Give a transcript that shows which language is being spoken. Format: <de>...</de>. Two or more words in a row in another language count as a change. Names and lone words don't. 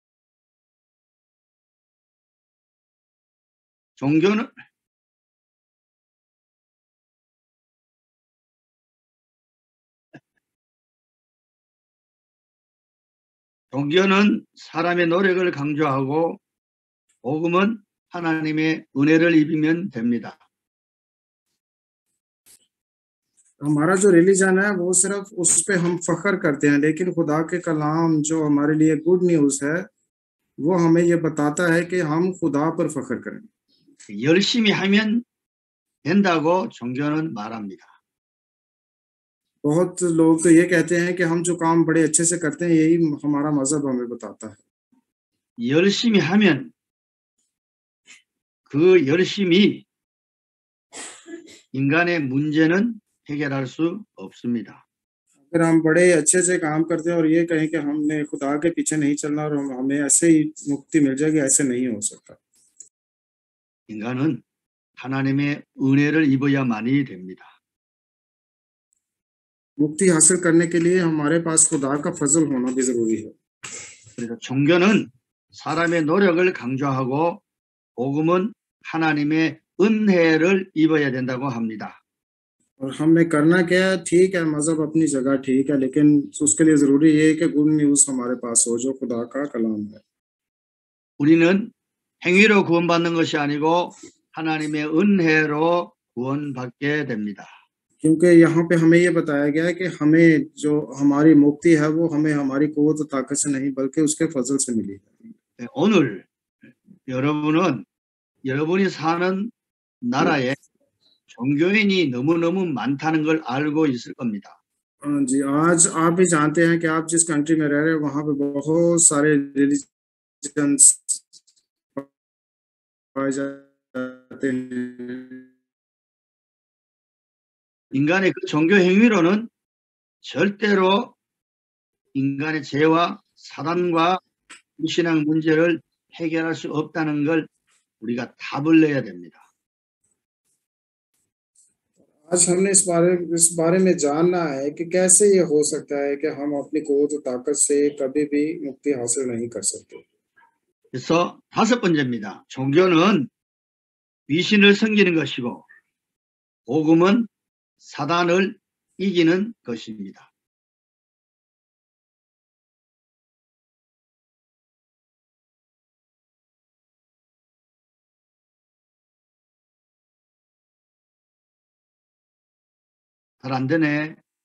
<ko>종교는 사람의 노력을 강조하고 복음은 하나님의 은혜를 입으면 됩니다.</ko> <ur>ہمارا جو ریلیجن ہے وہ صرف اس پے ہم فخر کرتے ہیں، لیکن خدا کے کلام جو ہمارے لیے</ur> <en>good news</en> <ur>ہے وہ ہمیں یہ بتاتا ہے کہ ہم خدا پر فخر کریں.</ur> <ko>열심히 하면 된다고 종교는 말합니다.</ko> <ur>بہت لوگ تو یہ کہتے ہیں کہ ہم جو کام بڑے اچھے سے کرتے ہیں یہی ہمارا مذہب ہمیں بتاتا ہے.</ur> <ko>열심히 하면 그 열심히 인간의 문제는 해결할 수 없습니다.</ko> <ur>اگر ہم بڑے اچھے سے کام کرتے ہیں اور یہ کہیں کہ ہم نے خدا کے پیچھے نہیں چلنا اور ہمیں ایسے ہی مکتی مل جائے گی، ایسے نہیں ہو سکتا.</ur> <ko>인간은 하나님의 은혜를 입어야만이 됩니다.</ko> <ur>مکتی حاصل کرنے کے لیے ہمارے پاس خدا کا فضل ہونا بھی ضروری ہے.</ur> <ko>그래서 종교는 사람의 노력을 강조하고 복음은 하나님의 은혜를 입어야 된다고 합니다.</ko> <ur>اور ہم نے کرنا کیا ہے? ٹھیک ہے، مذہب اپنی جگہ ٹھیک ہے، لیکن اس کے لیے ضروری یہ ہے کہ</ur> <en>good news</en> <ur>ہمارے پاس ہو جو خدا کا کلام ہے.</ur> <ko>우리는 행위로 구원받는 것이 아니고 하나님의 은혜로 구원받게 됩니다.</ko> <ur>کیونکہ یہاں پے ہمیں یہ بتایا گیا ہے کہ ہمیں جو ہماری مکتی ہے وہ ہمیں ہماری قوت اور طاقت سے نہیں بلکہ اس کے فضل سے ملی ہے.</ur> <ko>오늘 여러분은 여러분이 사는 나라에 종교인이 너무너무 많다는 걸 알고 있을 겁니다.</ko> <ur>جی، آج آپ بھی جانتے ہیں کہ آپ جس کنٹری میں رہ رہے ہیں وہاں پے بہت سارے ریلیجنز پائے جاتے ہیں.</ur> <ko>인간의 그 종교 행위로는 절대로 인간의 죄와 사단과 불신앙 문제를 해결할 수 없다는 걸 우리가 답을 내야 됩니다.</ko> <ur>آج ہم نے اس بارے میں جاننا ہے کہ کیسے یہ ہو سکتا ہے کہ ہم اپنی قوت اور طاقت سے کبھی بھی مکتی حاصل نہیں کر سکتے.</ur> <ko>그래서 다섯 번째입니다. 종교는 귀신을 섬기는 것이고 복음은 사단을 이기는 것입니다. 잘 안 되네.</ko>